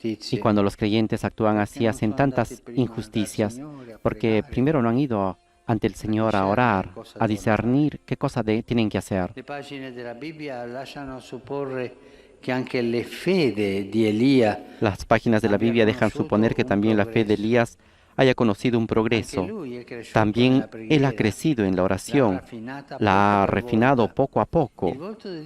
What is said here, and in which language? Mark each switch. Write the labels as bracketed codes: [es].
[es] Y cuando los creyentes actúan así, hacen tantas injusticias, porque primero no han ido ante el Señor a orar, a discernir qué cosa tienen que hacer. [it] le pagine della Bibbia lasciano supporre che anche le fede di Elia [es] Las páginas de la Biblia dejan suponer que también la fe de Elías haya conocido un progreso. También Él ha crecido en la oración, la ha refinado poco a poco.